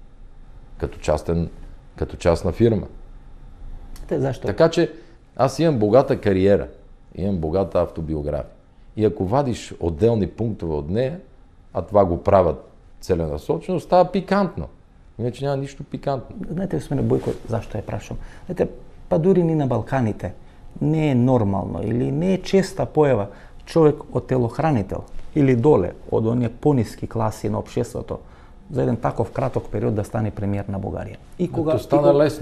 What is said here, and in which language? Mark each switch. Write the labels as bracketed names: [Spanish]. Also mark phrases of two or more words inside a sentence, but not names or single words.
[Bulgarian] Като частна фирма. [Macedonian] Зашто? [Bulgarian] Така че аз имам богата кариера, имам богата автобиография. И ако вадиш отделни пунктове от нея, а това го правят целенасочено, става пикантно. Иначе няма нищо пикантно. [Macedonian] Знаете, господине Бойко, зашто ја прашам? Знаете, па дури ни на Балканите не е нормално или не е честа појава човек од телохранител или доле од оние пониски класи на општеството за еден таков краток период да стане премиер на Бугарија. [Bulgarian] То стана лесно.